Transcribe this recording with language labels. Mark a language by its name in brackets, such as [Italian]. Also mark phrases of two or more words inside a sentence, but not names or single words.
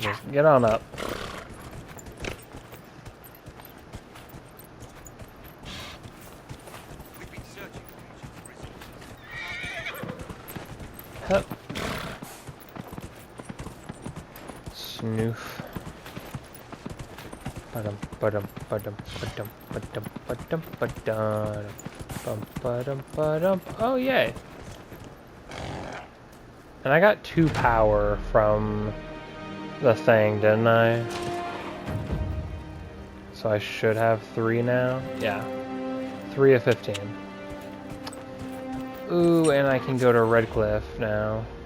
[English] Just get on up. Hup. Snoof. Ba-dum, ba-dum, ba-dum, ba-dum, ba-dum, ba-dum, ba-dum, bum, ba-dum, ba-dum. Oh, yay. And I got 2 power from the thing, didn't I? So I should have 3 now? Yeah. 3 of 15. Ooh, and I can go to Redcliffe now.